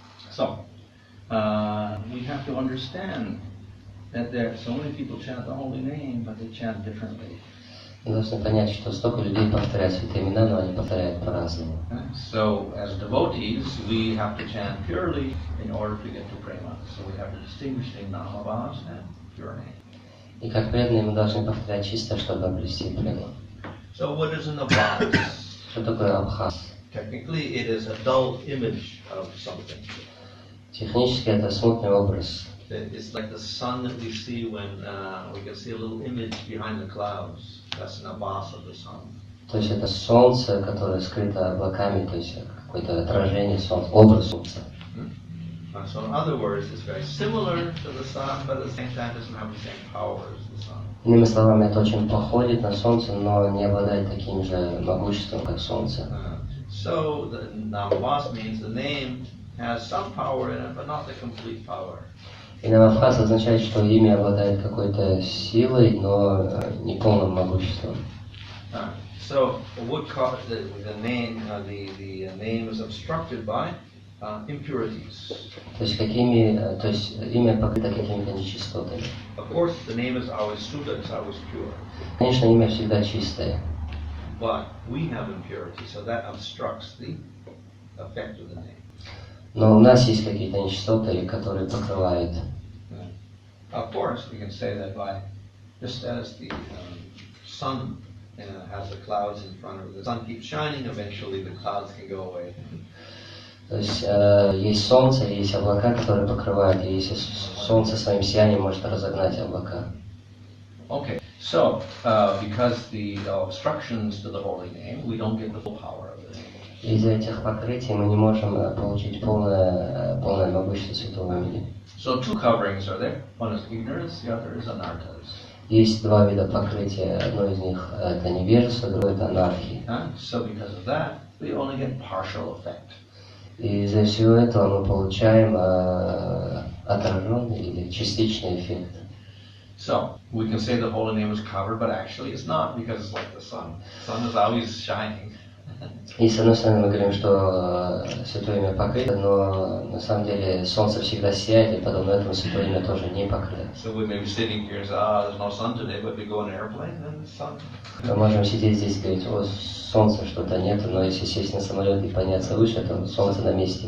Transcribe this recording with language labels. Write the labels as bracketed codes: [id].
[en] So, we have to understand that there are so many people chant the holy name, but they chant differently. [ru] Мы должны понять, что столько людей повторяют святые имена, но они повторяют по-разному. [en] So, as devotees, we have to chant purely in order to get to prema. So we have to distinguish between Namabhas and pure name. [ru] И как преданные мы должны повторять чисто, чтобы обрести прему. [en] So what is an abhas? [ru] Что такое абхас? [en] Technically, it is a dull image of something. [ru] Технически это смутный образ. [en] It's like the sun that we see when we can see a little image behind the clouds. That's an abhas of the sun. [ru] То есть это солнце, которое скрыто облаками, то есть какое-то отражение солнца, образ солнца. [en] So in other words, it's very similar to the sun, but at the same time doesn't have the same power as the sun. [ru] Иными словами, это очень походит на солнце, но не обладает таким же могуществом, как солнце. [en] So the Namavas means the name has some power in it, but not the complete power. [ru] И Намавхас означает, что имя обладает какой-то силой, но не полным могуществом. [en] So what cause the name is obstructed by impurities. [ru] То есть имя покрыто какими-то нечистотами. [en] Of course, the name is always Suddha, it's always pure. [ru] Конечно, имя всегда чистое. [en] But we have impurity, so that obstructs the effect of the name. [ru] Но у нас есть какие-то нечистоты, которые покрывают. [en] Of course, we can say that by just as the sun has the clouds in front of it, the sun keeps shining, eventually the clouds can go away. [ru] То есть есть солнце, есть облака, которые покрывают, и если солнце своим сиянием может разогнать облака. [en] Okay, so because the obstructions to the holy name, we don't get the full power of the name. [ru] Из-за этих покрытий мы не можем получить полное могущество святого имени. [en] So two coverings are there. One is ignorance, the other is anarthas. [ru] Есть два вида покрытия. Одно из них это невежество, другое это анархия. [en] So because of that, we only get partial effect. [ru] И из-за всего этого мы получаем отраженный или частичный эффект. [en] So we can say the holy name is covered, but actually it's not, because it's like the sun. The sun is always shining. [ru] И с одной стороны мы говорим, что святое имя покрыто, но на самом деле солнце всегда сияет, и подобно этому святое имя тоже не покрыто. [en] So we may be sitting here and say, there's no sun today, but we go on an airplane and the sun. [ru] Мы можем сидеть здесь и говорить, о, солнца что-то нету, но если сесть на самолет и подняться выше, то солнце на месте.